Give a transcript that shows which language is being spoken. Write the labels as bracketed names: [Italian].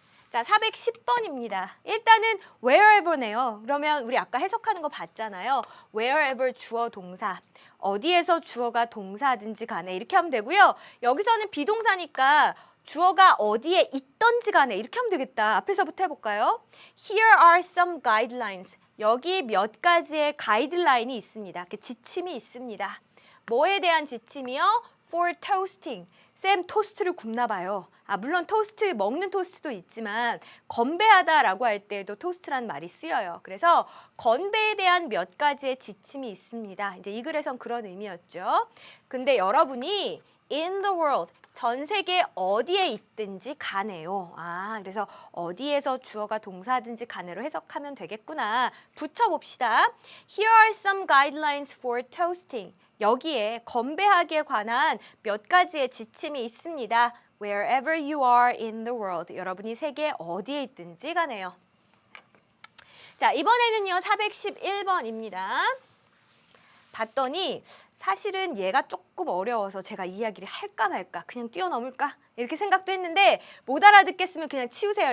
[Korean] 자, 410번입니다. 일단은 wherever네요. 그러면 우리 아까 해석하는 거 봤잖아요. wherever 주어 동사. 어디에서 주어가 동사든지 간에 이렇게 하면 되고요. 여기서는 비동사니까 주어가 어디에 있던지 간에 이렇게 하면 되겠다. 앞에서부터 해볼까요? [English] Here are some guidelines. [Korean] 여기 몇 가지의 가이드라인이 있습니다. 지침이 있습니다. 뭐에 대한 지침이요? [English] For toasting. [Korean] 쌤 토스트를 굽나 봐요. 아, 물론 토스트, 먹는 토스트도 있지만 건배하다라고 할 때도 토스트라는 말이 쓰여요. 그래서 건배에 대한 몇 가지의 지침이 있습니다. 이제 이 글에선 그런 의미였죠. 근데 여러분이 [English] in the world, [Korean] 전 세계 어디에 있든지 간에요. 아, 그래서 어디에서 주어가 동사든지 간에로 해석하면 되겠구나. 붙여봅시다. [English] Here are some guidelines for toasting. [Korean] 여기에 건배하기에 관한 몇 가지의 지침이 있습니다. [English] Wherever you are in the world. [Korean] 여러분이 세계 어디에 있든지 간에요. 자, 이번에는요 411번입니다. 봤더니 사실은 얘가 조금 어려워서 제가 이 이야기를 할까 말까 그냥 뛰어넘을까 이렇게 생각도 했는데 못 알아듣겠으면 그냥 치우세요.